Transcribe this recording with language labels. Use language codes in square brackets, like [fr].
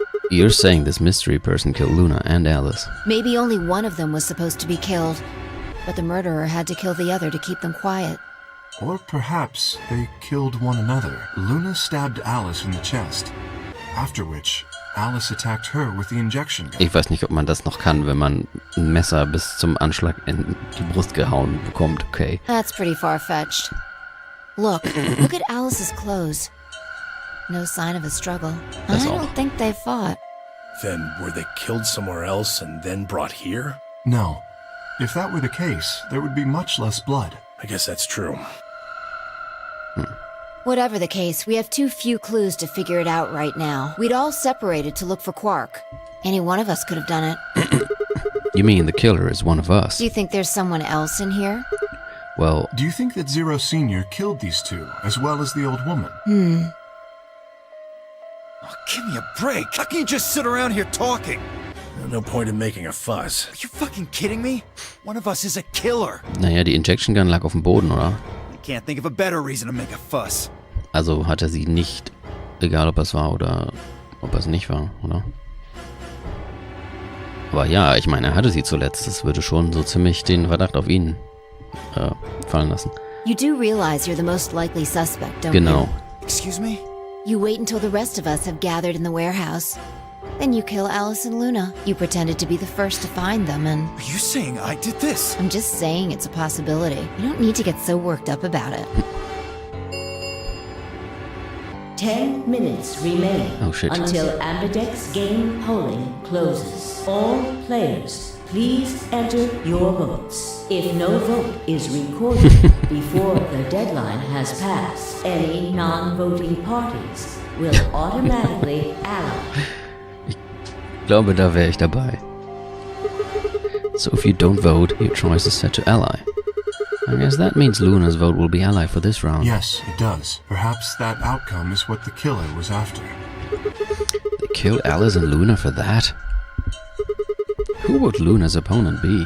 [en] You're saying this mystery person killed Luna and Alice. Maybe only one of them was supposed to be killed, but the murderer had to kill the other to keep them quiet. Or perhaps they killed one another. Luna stabbed Alice in the chest, after which Alice attacked her with the injection gun. [de] Ich weiß nicht, ob man das noch kann, wenn man ein Messer bis zum Anschlag in die Brust gehauen bekommt. [en] Okay. That's pretty far-fetched. Look at Alice's clothes. No sign of a struggle. That's I all. don't think they fought. Then were they killed somewhere else and then brought here? No. If that were the case, there would be much less blood. I guess that's true. Whatever the case, we have too few clues to figure it out right now. We'd all separated to look for Quark. Any one of us could have done it. You mean the killer is one of us? Do you think there's someone else in here? Well, Do you think that Zero Sr. killed these two, as well as the old woman? Oh, give me a break. How can you just sit around here talking? No point in making a fuss. Are you fucking kidding me? One of us is a killer. [de] naja, die Injection Gun lag auf dem Boden, oder? [en] I can't think of a better reason to make a fuss. [de] Also hat er sie nicht, egal ob es war oder ob es nicht war, oder? Aber ja, ich meine, er hatte sie zuletzt. Das würde schon so ziemlich den Verdacht auf ihn fallen lassen. [en] You do realize you're the most likely suspect, don't [de] Genau. [en] you? Excuse me? You wait until the rest of us have gathered in the warehouse. Then you kill Alice and Luna. You pretended to be the first to find them, and Are you saying I did this? I'm just saying it's a possibility. You don't need to get so worked up about it. 10 minutes remain Oh, shit. until aMRDW's game polling closes. All players, please enter your votes. If no vote is recorded before the deadline has passed, any non-voting parties will automatically ally. [de] Ich glaube, da wäre ich dabei. [en] So if you don't vote, your choice is set to ally. I guess that means Luna's vote will be ally for this round. Yes, it does. Perhaps that outcome is what the killer was after. They killed Alice and Luna for that? Who would Luna's opponent be?